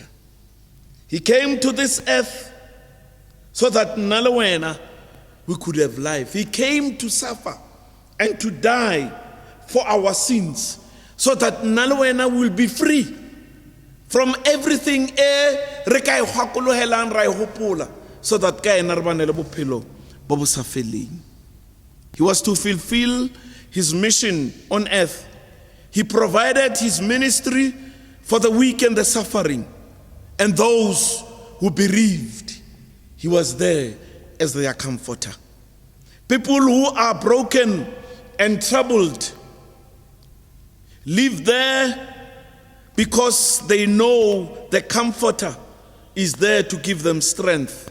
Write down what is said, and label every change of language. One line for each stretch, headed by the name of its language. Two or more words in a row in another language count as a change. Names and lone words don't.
English: He came to this earth so that nalawena we could have life. He came to suffer and to die for our sins, so that nalawena will be free from everything
Tswana: re ka e gakolohelang ra e hopola,
English: so that
Tswana: ka ena re bane le bophelo bo bo sa feleng.
English: He was to fulfill his mission on earth. He provided his ministry for the weak and the suffering and those who bereaved. He was there as their comforter. People who are broken and troubled live there because they know the comforter is there to give them strength.